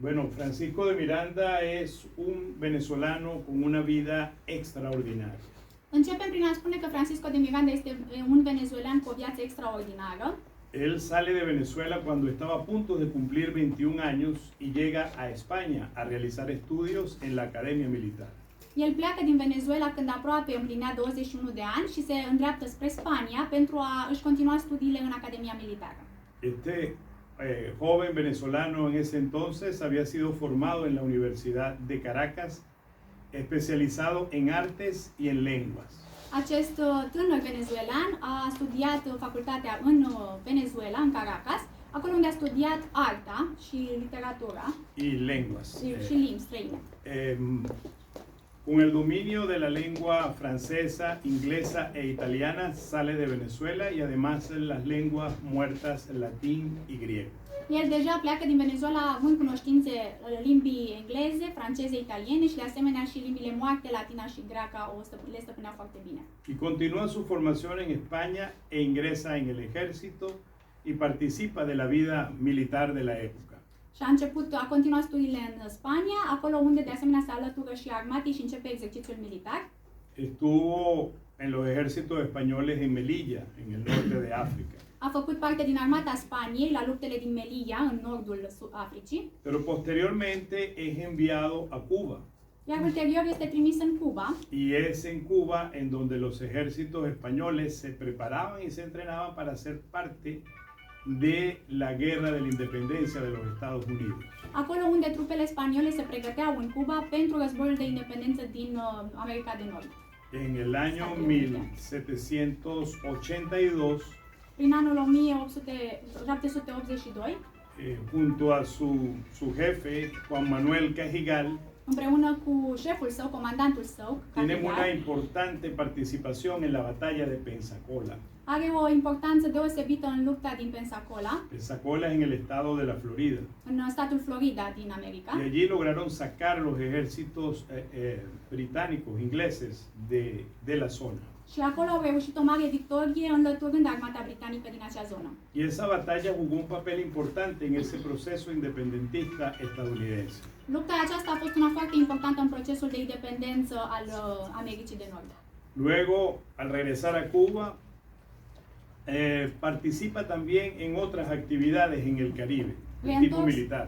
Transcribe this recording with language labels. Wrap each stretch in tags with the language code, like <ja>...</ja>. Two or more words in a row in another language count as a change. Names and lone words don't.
<es>Bueno, Francisco de Miranda es un venezolano con una vida extraordinaria.</es> <ro>Începem prin a spune că Francisco de Miranda este un venezuelan cu o viață extraordinară.</ro> <es>Él sale de Venezuela cuando estaba a punto de cumplir 21 años y llega a España a realizar estudios en la Academia Militar.</es> <ro>El pleacă din Venezuela când aproape împlinea 21 de ani și se îndreaptă spre Spania pentru a își continua studiile în Academia Militară.</ro> <es>Este joven venezolano en ese entonces había sido formado en la Universidad de Caracas, especializado en artes y en lenguas.</es> <ro>Acest tânăr venezuelan a studiat facultatea în Venezuela, în Caracas, acolo unde a studiat arta și literatura</ro> <es>y lenguas.</es> <ro>și limbi străine.</ro> <es>Con el dominio de la lengua francesa, inglesa e italiana sale de Venezuela y además las lenguas muertas latín y griego.</es> <ro>El deja pleacă din Venezuela având cunoștințe limbii engleze, franceze, italiene și de asemenea și limbile moarte, latina și greaca le stăpânea foarte bine.</ro> <es>Y continúa su formación en España e ingresa en el ejército y participa de la vida militar de la época.</es> <ro>Și a continuat studiile în Spania, acolo unde de asemenea se alătură și armatei și începe exercițiul militar.</ro> <es>Estuvo en los ejércitos españoles en Melilla, en el norte de África.</es> <ro>A făcut parte din armata Spaniei la luptele din Melilla, în nordul Africii.</ro> <es>Pero posteriormente es enviado a Cuba.</es> <ro>Iar ulterior este trimis în Cuba.</ro> <es>Y es en Cuba en donde los ejércitos españoles se preparaban y se entrenaban para ser parte de la guerra de la independencia de los Estados Unidos.</es> <ro>Acolo unde trupele spaniole se pregăteau în Cuba pentru războiul de independență din America de Nord.</ro> <es>En el año 1782,</es> <ro>prin anul 1782,</ro> <es>junto a su jefe, Juan Manuel Cajigal,</es> <ro>împreună cu șeful său, comandantul său,</ro> <es>tiene una importante participación en la batalla de Pensacola.</es> <ro>Are o importanță deosebită în lupta din Pensacola.</ro> <es>Pensacola es en el estado de la Florida.</es> <ro>În statul Florida din America.</ro> <es>Y allí lograron sacar los ejércitos británicos, ingleses de la zona.</es> <ro>Și acolo au reușit o mare victorie înlăturând armata britanică din acea zonă.</ro> <es>Y esa batalla jugó un papel importante en ese proceso independentista estadounidense.</es> <ro>Lupta aceasta a fost una foarte importantă în procesul de independență al Americii de Nord.</ro> <es>Luego, al regresar a Cuba, participa también en otras actividades en el Caribe, de tipo militar.</es>